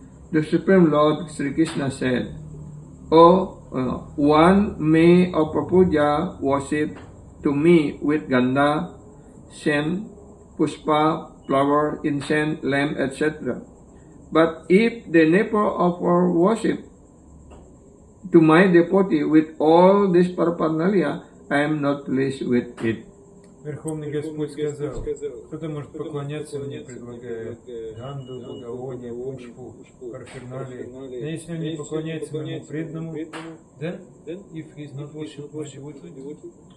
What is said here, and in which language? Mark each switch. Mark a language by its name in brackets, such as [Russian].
[English] The Supreme Lord Sri Krishna said, one may offer puja worship to me with ganda, scent, pushpa, flower, incense, lamp, etc. But if they never offer worship to my devotee with all this paraphernalia, I am not pleased with it. [Russian] Верховный Господь сказал, кто-то может поклоняться мне, предлагая ганду, благовоние, пушпу, парферналии. Но если он не поклоняется моему преданному, [English] then if he is not worship my devotee.